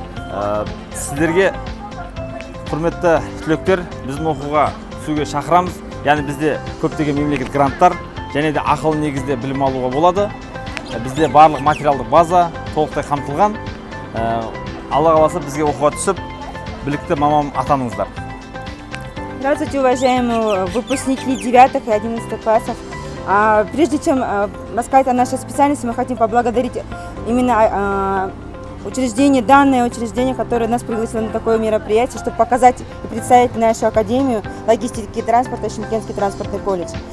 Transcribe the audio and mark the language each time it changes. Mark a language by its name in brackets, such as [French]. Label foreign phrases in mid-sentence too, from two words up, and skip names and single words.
[Kazakh] Сіздерге құрметті түлектер, біздің оқуға түсуге шақырамыз. Яғни бізде көптеген мемлекет гранттар және де ақылы негізде білім алуға болады. Бізде барлық материалдық база толықтай қамтылған. Алла қаласа бізге оқуға түсіп, білікті маман атаныңыздар. [Russian] Здравствуйте, уважаемые выпускники 9 и 11 классов. Прежде чем рассказать о нашей специальности, мы хотим поблагодарить именно данное учреждение, которое нас пригласило на такое мероприятие, чтобы показать и представить нашу академию логистики и транспорта Шымкентский транспортный колледж.